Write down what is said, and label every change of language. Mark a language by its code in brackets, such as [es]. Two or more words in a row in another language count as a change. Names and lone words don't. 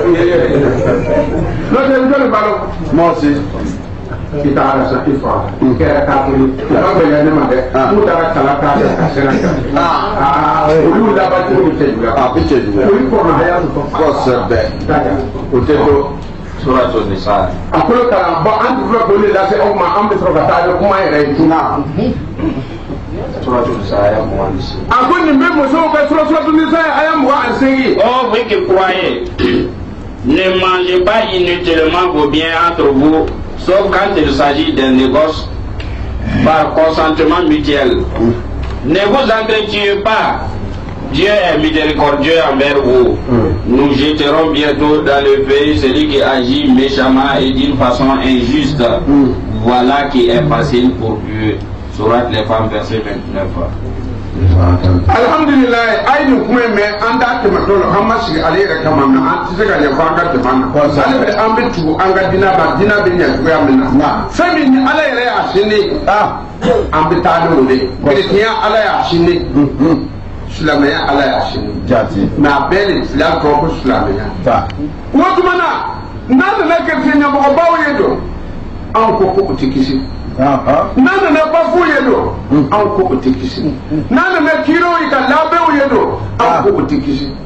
[bm] tɛ n jɔlen b'a dɔn mɔɔsi i taara sa i fa i kɛra kafiri a ka gɛlɛn ne ma dɛ n'u taara kalan k'a kɛ ka sɛnɛ kɛ olu laban cogo bɛ cɛ juguya a bɛ cɛ juguya o ye kɔrɔmayaya kosɛbɛ o tɛ to [ar] سورة النساء [bm] a kolo kalan bɔn an tɛ fila k'o de lase aw ma an bɛ sɔrɔ ka taa ni kuma yɛrɛ ye tuna [ar] سورة النساء آية 26 [bm] a ko nin bɛ musow ka [ar] سورة النساء آية 28 [fr] oh vous qui croyez ne mangez pas inutilement vos biens entre vous sauf quand il s'agit d'un négoce par consentement mutuel. Ne vous entretuez pas. Dieu est miséricordieux envers vous. Nous jetterons bientôt dans le pays celui qui agit méchamment et d'une façon injuste. Voilà qui est facile pour Dieu. Sourate les femmes, verset 29. [bm] Alhamdulillah, ay ni kuma me an da ke matolo an ma sigi ale yɛrɛ kama na an tɛ se ka yafa an ka jamana ale bɛ an bɛ tugu an ka dina ba dina bɛ ɲɛ cogoya min na fɛn min ni ala yɛrɛ y'a sini an bɛ taa n'o de kerecɛnya ala y'a sini silamɛya ala y'a sini mɛ a bɛɛ de fila tɔgɔ ko silamɛya o tuma na n'a nana kerecɛn ɲɛmɔgɔbaw ye don anw ko o tɛ kisi n'a nana bafu ye don anw ko o tɛ kisi n'a nana kiiriw yi ka labɛnw ye don anw ko o tɛ kisi